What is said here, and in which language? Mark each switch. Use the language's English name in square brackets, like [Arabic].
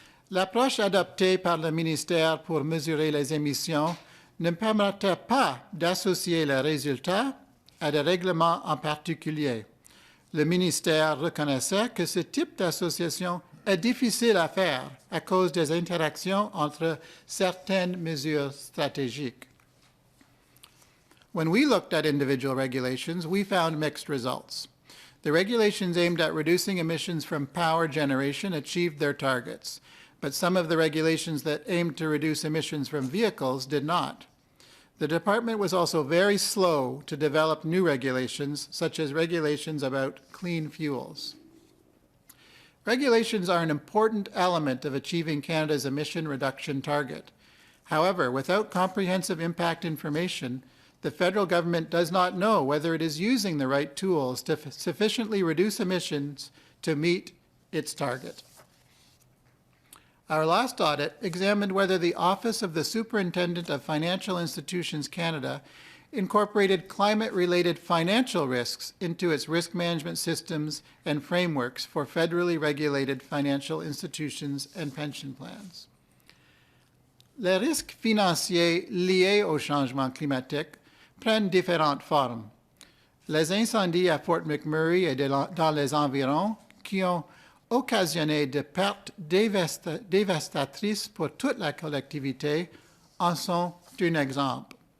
[French] L'approche adoptée par le ministère pour mesurer les émissions ne permettait pas d'associer les résultats à des règlements en particulier. Le ministère reconnaissait que ce type d'association est difficile à faire à cause des interactions entre certaines mesures stratégiques. [English] When we looked at individual regulations, we found mixed results. The regulations aimed at reducing emissions from power generation achieved their targets, but some of the regulations that aimed to reduce emissions from vehicles did not. The department was also very slow to develop new regulations, such as regulations about clean fuels. Regulations are an important element of achieving Canada's emission reduction target. However, without comprehensive impact information, the federal government does not know whether it is using the right tools to sufficiently reduce emissions to meet its target. Our last audit examined whether the Office of the Superintendent of Financial Institutions Canada incorporated climate-related financial risks into its risk management systems and frameworks for federally regulated financial institutions and pension plans. [French] Les risques financiers liés au changement climatique prennent différentes formes. Les incendies à Fort McMurray et dans les environs, qui ont occasionné des pertes dévastatrices pour toute la collectivité, en sont un exemple.